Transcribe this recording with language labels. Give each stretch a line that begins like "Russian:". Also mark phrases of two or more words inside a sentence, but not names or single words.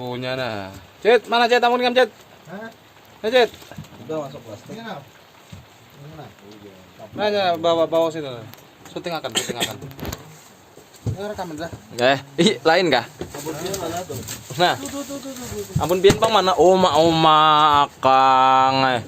Banjar: Ayan na. Chet, mana Chet? Amun kam Chet? Nah Chet. Udah masuk plastik. Nanya bawa situ. Syuting akan. Ya rekaman dah. Lain kah? Abon dia mana tuh? Nah. Ampun pian Bang mana? Oma Akang.